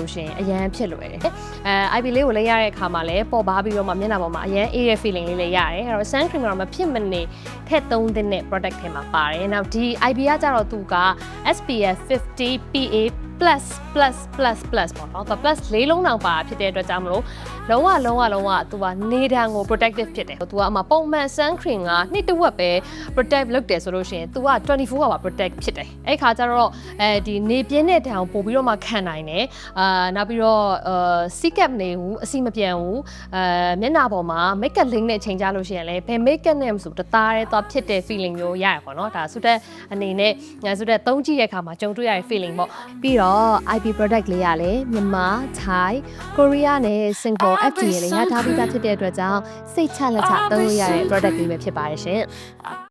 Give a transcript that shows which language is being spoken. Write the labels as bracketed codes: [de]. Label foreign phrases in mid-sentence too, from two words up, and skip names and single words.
[my] လို့ရှိရင်အရန်ဖြစ်လွယ်တယ်IP လေးကိုလည်းရတဲ့အခါမှာလည်းပေါ်ပါပြီးတော့မှမျက်နှာပေါ်မှာအရန်အေးတဲ့ feeling လေးလည်းရတယ်အဲ့တော့ [en] sun cream [my] ကတော့မဖြစ်မနေထည့်သုံးတဲ့ product ထဲမှာပါတယ်နောက်ဒီ IP ကကြ တော့သူက SPF 50 PA plus ပေါ့နော်သူ plus လေးလုံးတောင်ပါဖြစ်တဲ့အတွက်ကြောင့်မလို့လုံးဝသူကနေတံကို protective ဖြစ်တယ်သူကအမှပုံမှန် sun cream ကနှစ်တစ်ဝက်ပဲ protect လုပ်တယ်ဆိုလို့ရှိရင်သူက [en] 24 hour protect [my] ဖြစ်တယ်အဲ့ခါကျတော့ဒီနေပြင်းတဲ့တံ ကိုပို့ပြီးတော့မှခံနိုင်တယ်နောက်ပြီးတော့စီကပ်နေဘူးအစီမပြန်ဘူးမျက်နှာပေါ်မှာ [en] make up [my] လင်းနဲ့ချိန်ကြလို့ရှိရင်လည်းဘယ် [en] make up [my] နဲ့မဆိုတသားရဲသွားဖြစ်တဲ့ feeling မျိုးရရပေါ့နော်ဒါဆုတဲ့အနေနဲ့ဆုတဲ့သုံးကြည့်တဲ့အခါမှာကြုံတွေ့ရတဲ့ feeling ပေါ့ပြီးတော့ IP product လေးရလဲမြန်မာ Thai Korea နဲ့ Singapore FDA လေးရထားပြီးသားဖြစ်တဲ့အတွက်ကြောင့်စိတ်ချလက်ချသုံးလို့ရတဲ့ product လေးပဲဖြစ်ပါတယ်ရှင်